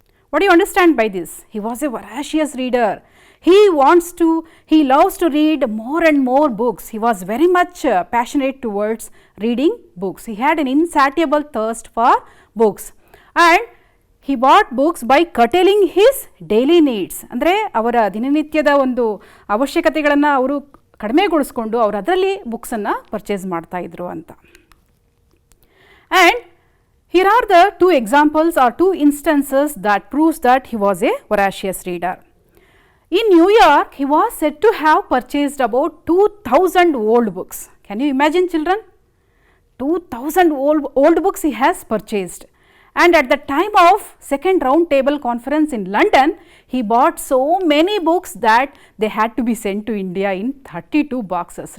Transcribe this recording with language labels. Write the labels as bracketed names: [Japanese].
[English] What do you understand by this? He was a voracious reader. He loves to read more and more books. He was very much passionate towards reading books. He had an insatiable thirst for books and he bought books by curtailing his daily needs. [Kannada] ಅಂದರೆ ಅವರ ದಿನನಿತ್ಯದ ಒಂದು ಅವಶ್ಯಕತೆಗಳನ್ನು ಅವರು ಕಡಿಮೆಗೊಳಿಸ್ಕೊಂಡು ಅವರು ಅದರಲ್ಲಿ ಬುಕ್ಸನ್ನು purchase ಮಾಡ್ತಾ ಇದ್ರು ಅಂತ. And [English] Here are the two examples or two instances that proves that he was a voracious reader. In New York, he was said to have purchased about 2000 old books. Can you imagine, children? 2000 old books he has purchased. And at the time of second round table conference in London, he bought so many books that they had to be sent to India in 32 boxes.